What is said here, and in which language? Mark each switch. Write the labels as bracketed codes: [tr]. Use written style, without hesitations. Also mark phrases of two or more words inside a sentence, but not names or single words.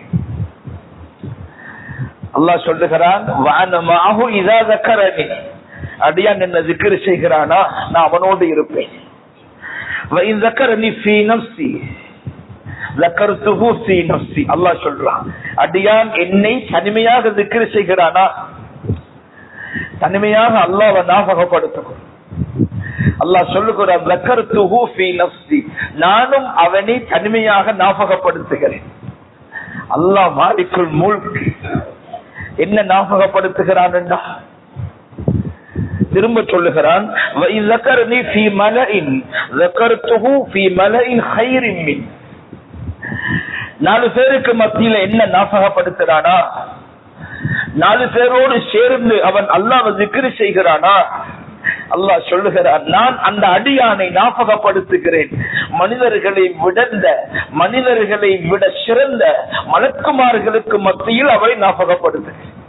[ta] அல்லாஹ் சொல்லுகிறான், அடியான் என்ன திக்ர் செய்கிறானா நான் அவனோடு இருப்பேன். அல்லாஹ் சொல்றான், அடியான் என்னை தனிமையாக திக்ர் செய்கிறானா, தனிமையாக அல்லாஹ்வை ஞாபகப்படுத்தும். அல்லாஹ் சொல்லுகிறான், [ar] ذكرته في نفسي, [ta] நானும் அவனை தனிமையாக ஞாபகப்படுத்துகிறேன். அல்லாஹ் மாலிக்குல் முல்க் என்ன ஞாபகப்படுத்துகிறான் என்றா திரும்ப சொல்லுகிறான், [ar] وَإِذْ فِي مَلَئٍ ذَكَرْتُهُ فِي مَلَئٍ خَيْرٍ مِّنْ. [ta] 4 பேருக்கு மத்தியில என்ன ஞாபகப்படுத்துறானா, 4 பேரோடு சேர்ந்து அவன் அல்லாஹ்வை திக்ர் செய்கிறானா, அல்லாஹ் சொல்லுகிறான், நான் அந்த அடியானை ஞாபகப்படுத்துகிறேன், மனிதர்களை விட சிறந்த மலக்குமார்களுக்கு மத்தியில் அவரை ஞாபகப்படுத்துகிறேன்.